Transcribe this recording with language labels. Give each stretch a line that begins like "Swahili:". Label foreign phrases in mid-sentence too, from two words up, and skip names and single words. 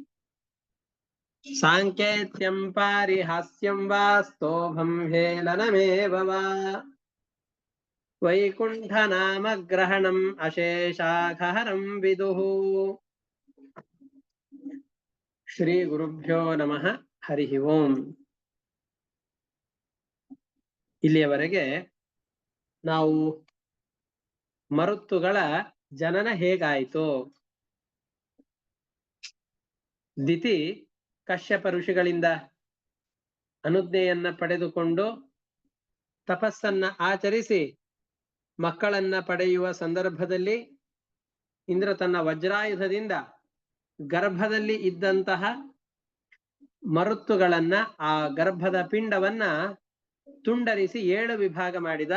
Sanskrit: ಸಾಂಕೇತ್ಯಂ ಪಾರಿಹಾಸ್ಯಂ ವಾ ಸ್ತೋಭಂ ಹೇಳನಮೇವ ವಾ ವೈಕುಂಠನಾಮಗ್ರಹಣಂ ಅಶೇಷಾಖಹರಂ ವಿದುಃ. ಶ್ರೀ ಗುರುಭ್ಯೋ ನಮಃ. ಹರಿ ಓಂ.
Kannada: ಇಲ್ಲಿಯವರೆಗೆ ನಾವು ಮರುತ್ತುಗಳ ಜನನ ಹೇಗಾಯಿತು, ದಿತಿ ಕಶ್ಯಪ ಋಷಿಗಳಿಂದ ಅನುಜ್ಞೆಯನ್ನ ಪಡೆದುಕೊಂಡು ತಪಸ್ಸನ್ನ ಆಚರಿಸಿ ಮಕ್ಕಳನ್ನ ಪಡೆಯುವ ಸಂದರ್ಭದಲ್ಲಿ ಇಂದ್ರ ತನ್ನ ವಜ್ರಾಯುಧದಿಂದ ಗರ್ಭದಲ್ಲಿ ಇದ್ದಂತಹ ಮರುತ್ತುಗಳನ್ನ, ಆ ಗರ್ಭದ ಪಿಂಡವನ್ನ ತುಂಡರಿಸಿ 7 ವಿಭಾಗ ಮಾಡಿದ.